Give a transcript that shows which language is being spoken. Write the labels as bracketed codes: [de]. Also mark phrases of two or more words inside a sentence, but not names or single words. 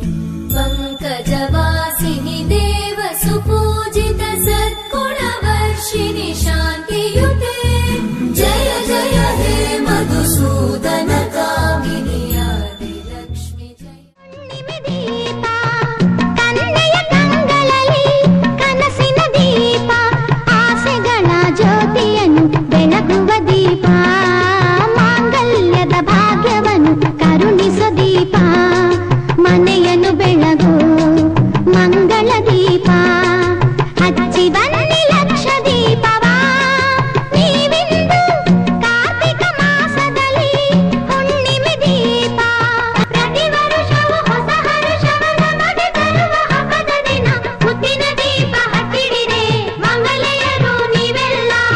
[sa] ಪಂಕಜವಾಸಿನಿ ದೇವ ಸುಪೂಜಿತ ಸದ್ಗುಣ ವರ್ಷಿಣಿ ಶಾಂತಿಯುತೆ ಜಯ ಜಯ ಹೇ ಮಧುಸೂದನ ಕಾಮಿನಿ ಆದಿ ಲಕ್ಷ್ಮಿ ಜಯ. [kn] ದೀಪ ಕನ್ನೆಯ ಕಂಗಳಲ್ಲಿ ಕನಸಿನ ದೀಪ ಆಸೆಗಳ ಜ್ಯೋತಿಯನ್ನು ಬೆಳಗುವ ದೀಪ ಮಾಂಗಲ್ಯದ ಭಾಗ್ಯವನ್ನು ಕರುಣಿಸೋ ದೀಪ ಮನೆಯನ್ನು ಬೆಳಗು ಮಂಗಳ ದೀಪ ಹಚ್ಚಿ ಬನ್ನಿ ಲಕ್ಷ ದೀಪವ ನೀವಿಂದು ಕಾರ್ತಿಕ ಮಾಸದಲ್ಲಿ ಹುಣ್ಣಿಮೆ ದೀಪ ಪ್ರತಿ ವರುಷವೂ ಹೊಸ ಹರುಷವ ನಮಗೆ ತರುವ ಹಬ್ಬದ ದಿನ ಮುತ್ತಿನ ದೀಪ ಹಚ್ಚಿಡಿರೆ ಮಂಗಲೆಯರು ನೀವೆಲ್ಲ